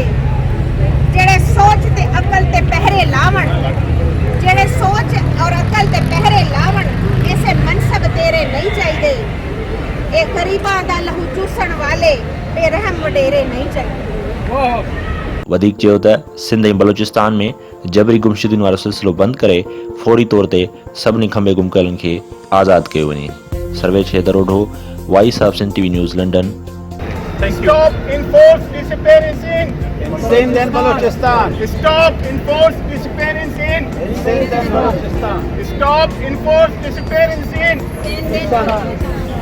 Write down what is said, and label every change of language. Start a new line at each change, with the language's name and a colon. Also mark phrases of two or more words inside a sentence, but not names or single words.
Punjabi: ਜਿਹੜੇ ਸੋਚ ਤੇ ਅਕਲ ਤੇ ਪਹਿਰੇ ਲਾਵਣ, ਜਿਹੜੇ ਸੋਚ ਔਰ ਅਕਲ ਤੇ ਪਹਿਰੇ ਲਾਵਣ, ਐਸੇ ਮਨਸਬ ਤੇਰੇ ਨਹੀਂ ਚਾਹੀਦੇ। ਇਹ ਗਰੀਬਾਂ ਦਾ ਲਹੂ ਚੂਸਣ ਵਾਲੇ ਬੇਰਹਿਮ ਵਡੇਰੇ ਨਹੀਂ ਚਾਹੀਦੇ।
Sindhi: वधीक चयो त सिंध ऐं बलोचिस्तान में जबरी गुमशुदियुनि वारो सिलसिलो बंदि करे फौरी तौर ते सभिनी खंबे गुम कयलनि खे आज़ादु कयो वञे। सर्वेश हैदरोढो, वॉइस ऑफ सिंध टीवी न्यूज़ लंडन।
English: Stop enforced disappearance in. Sindh and Balochistan. Stop enforced disappearance in. Sindh and Balochistan. Stop enforced disappearance in. Sindh and